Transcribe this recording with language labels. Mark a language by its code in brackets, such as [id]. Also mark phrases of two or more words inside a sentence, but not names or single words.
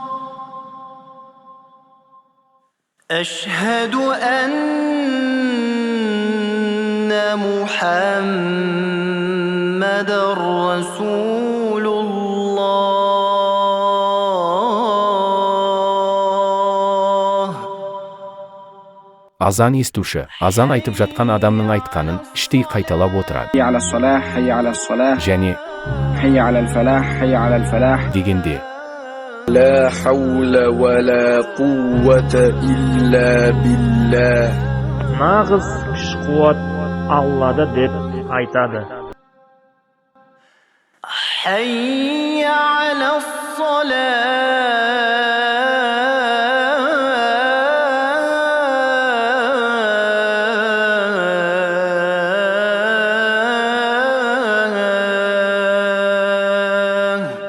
[ar] أشهد أن محمدًا رسول الله. [kk] Азан естуші, азан айтып жатқан адамның айтқанын іштей қайталап отырады. [ar] حي على الصلاة حي على الصلاة [kk] Және [ar] حي على الفلاح حي على الفلاح. [kk] дегенде [ar] لا حول ولا قوة إلا بالله. [kk] Нағыз күш-қуат Аллада деп айтады. [ar] حي على الصلاة.